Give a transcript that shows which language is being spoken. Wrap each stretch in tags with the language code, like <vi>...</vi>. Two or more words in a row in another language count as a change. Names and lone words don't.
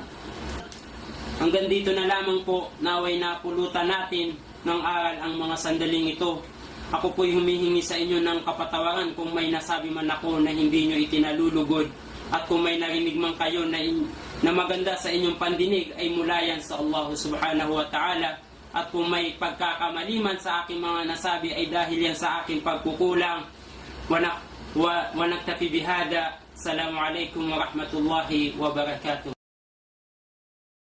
<tl>Hanggang dito na lamang po, naway na pulutan natin ng aral ang mga sandaling ito. Ako po'y humihingi sa inyo ng kapatawaran kung may nasabi man ako na hindi nyo itinalulugod, at kung may narinig man kayo na maganda sa inyong pandinig ay mula yan sa Allah</tl> <ar>سبحانه وتعالى,</ar> <tl>at kung may pagkakamaliman sa aking mga nasabi ay dahil yan sa aking pagkukulang.</tl> <ar>ونكتفي بهذا. السلام عليكم ورحمة الله وبركاته.</ar>